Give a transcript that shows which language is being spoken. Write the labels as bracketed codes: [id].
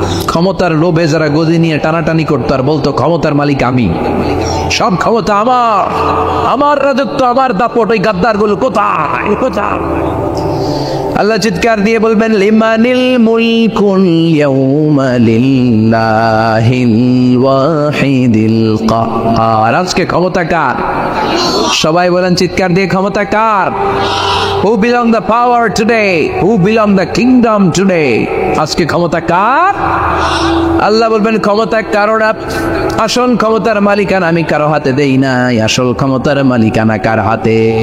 [bn] ক্ষমতার লোভে যারা গদি নিয়ে টানাটানি করতো আর বলতো ক্ষমতার মালিক আমি, সব ক্ষমতা আমার রাজত্ব, আমার দাপট, ওই গাদ্দার গুলো কোথায়? আল্লাহ চিৎকার দিয়ে বলবেন [ar] লিমানিল মুলকুল ইয়াউমা লিল্লাহিল ওয়াহিদিল কাহ্হার, [bn] আজকে ক্ষমতা কার? সবাই বলেন চিৎকার দিয়ে, ক্ষমতা কার? [en] Who belong the power today? Who belong the kingdom today? [bn] আজকে ক্ষমতা কার? আল্লাহ বলবেন ক্ষমতা কারো না, আসল ক্ষমতার মালিকানা আমি কারো হাতে দেই নাই, আসল ক্ষমতার মালিকানা কার হাতে?